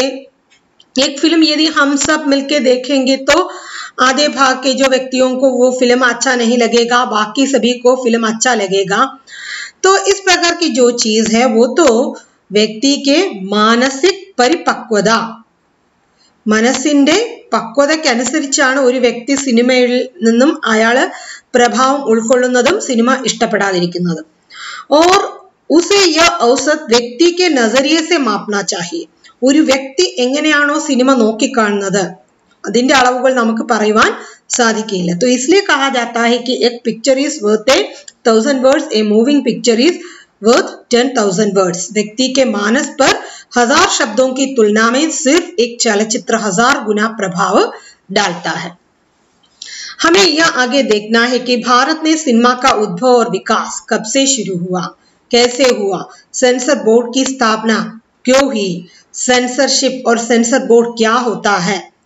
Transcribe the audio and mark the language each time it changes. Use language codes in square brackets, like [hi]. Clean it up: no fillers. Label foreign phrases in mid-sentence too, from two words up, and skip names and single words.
[hi] एक फिल्म यदि हम सब मिलके देखेंगे तो आधे भाग के जो व्यक्तियों को वो फिल्म अच्छा नहीं लगेगा, बाकी सभी को फिल्म अच्छा लगेगा. तो इस प्रकार की जो चीज है वो तो व्यक्ति के मानसिक परिपक्वता, [ml] മനസ്സിന്റെ പക്വതയ്ക്ക് അനുസരിച്ചാണ് ഒരു വ്യക്തി സിനിമയിൽ നിന്നും അയാൾ പ്രഭാവം ഉൾക്കൊള്ളുന്നതും സിനിമ ഇഷ്ടപ്പെടാതിരിക്കുന്നതും. [hi] और उसे यह औसत व्यक्ति के नजरिए से मापना चाहिए. [ml] ഒരു വ്യക്തി എങ്ങനെയാണോ സിനിമ നോക്കിക്കാണുന്നത് അതിന്റെ അളവുകൾ നമുക്ക് പറയുവാൻ സാധിക്കില്ല. [hi] तो इसलिए कहा जाता है कि [en] a picture is worth 1,000 words, a moving picture is worth 10,000 words. [hi] व्यक्ति के मानस पर 1000 शब्दों की तुलना में सिर्फ एक चलचित्र 1000 गुना प्रभाव डालता है. हमें यह आगे देखना है कि भारत में सिनेमा का उद्भव और विकास कब से शुरू हुआ, कैसे हुआ, [en] censor board [hi] की स्थापना क्यों हुई, सेंसरशिप और [en] censor board [hi] क्या होता है.